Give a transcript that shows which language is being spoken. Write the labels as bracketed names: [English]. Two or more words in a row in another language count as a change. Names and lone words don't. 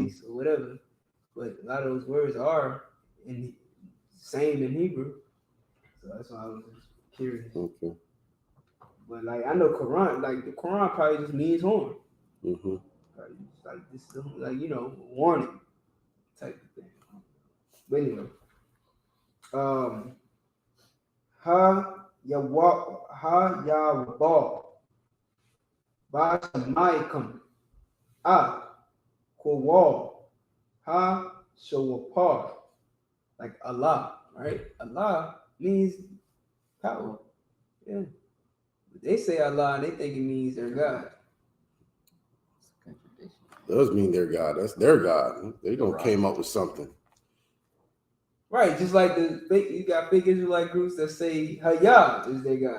[English] least or whatever, but a lot of those words are in same in Hebrew. So that's why I was just curious. Okay. But like I know Quran, like the Quran probably just means horn. Mm-hmm. Like this, like warning type of thing. But anyway, ha yawaba ba shamaikum Kowal ha shawapar, like Allah, right? Allah means power. Yeah. But they say Allah and they think it means their God. Does mean their God. That's their God. They don't came up with something. Right, just like you got big Israelite groups that say Hayah is their God.